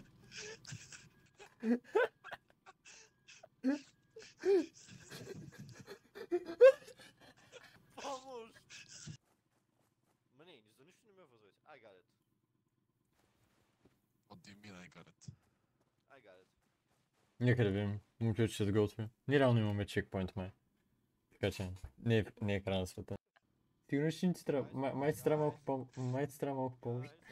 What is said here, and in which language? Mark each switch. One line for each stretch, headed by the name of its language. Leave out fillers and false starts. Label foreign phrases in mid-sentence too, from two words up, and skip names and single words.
Bulgarian: Помощ! Мане, за нищо не ме възвайте.
English: I got it. What do you mean I got it? I got it.
Bulgarian: Нека да видим. Момчето ще се сготви. Ние реално имаме чекпоинт май. Така че не е край на света. Сигурно ще ни трябва. Май ти трябва малко помощ.